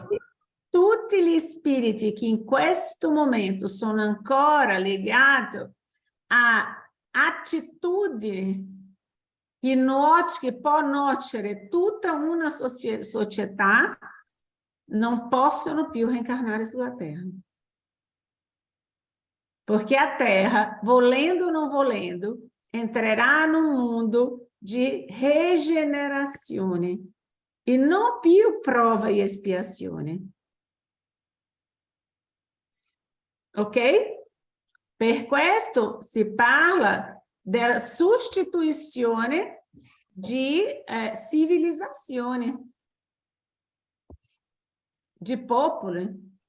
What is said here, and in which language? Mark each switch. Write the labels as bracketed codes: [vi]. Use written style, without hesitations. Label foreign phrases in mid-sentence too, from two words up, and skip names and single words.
[it] Tutti gli spiriti che in questo momento sono ancora legati a attitudini che può nuocere tutta una società, non possono più reencarnare sulla Terra. Perché a Terra, volendo [pt] ou não [it] volendo, entrerà [pt] num mundo de [it] regenerazione e non più prova e expiazione. Ok? Per questo si parla della sostituzione di civilizzazione, di popoli.